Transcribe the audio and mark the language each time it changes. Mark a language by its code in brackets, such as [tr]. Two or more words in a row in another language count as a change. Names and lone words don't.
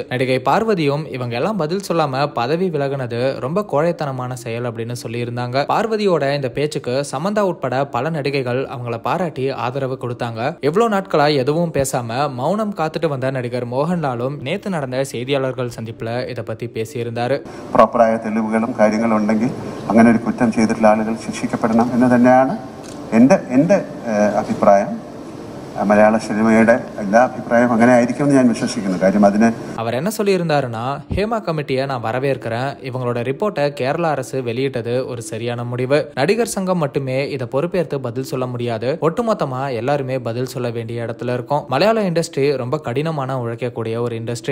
[ta] நடிகை பார்வதியும் இவங்க எல்லாம் பதில் சொல்லாம பதவி விலகினது ரொம்ப கோழைத்தனமான செயல் அப்படின்னு சொல்லி இருந்தாங்க. பார்வதியோட இந்த பேச்சுக்கு சமந்தா உட்பட பல நடிகைகள் அவங்கள பாராட்டி ஆதரவு கொடுத்தாங்க. எவ்வளவு நாட்களா எதுவும் பேசாம மௌனம் காத்துட்டு வந்த நடிகர் மோகன்லாலும் நேத்து நடந்த செய்தியாளர்கள் சந்திப்புல இதை பத்தி பேசியிருந்தாரு. [ml] പ്രോപ്പറായ തെളിവുകളും കാര്യങ്ങളും ഉണ്ടെങ്കിൽ അങ്ങനെ ഒരു കുറ്റം ചെയ്തിട്ടുള്ള ആളുകൾ ശിക്ഷിക്കപ്പെടണം എന്ന് തന്നെയാണ് എൻ്റെ അഭിപ്രായം. മലയാള സിനിമയുടെ എല്ലാ അഭിപ്രായം അങ്ങനെ ആയിരിക്കുമെന്ന് ഞാൻ വിശ്വസിക്കുന്നു. കാര്യം അതിന് [ta] அவர் என்ன சொல்லியிருந்தாருன்னா, ஹேமா கமிட்டியை நான் வரவேற்கிறேன். இவங்களோட ரிப்போர்ட்டை கேரளா அரசு வெளியிட்டது ஒரு சரியான முடிவு. நடிகர் சங்கம் மட்டுமே இதை பொறுப்பேற்று பதில் சொல்ல முடியாது. ஒட்டுமொத்தமா எல்லாருமே பதில் சொல்ல வேண்டிய இடத்துல இருக்கும். மலையாள இண்டஸ்ட்ரி ரொம்ப கடினமான உழைக்கக்கூடிய ஒரு இண்டஸ்ட்ரி.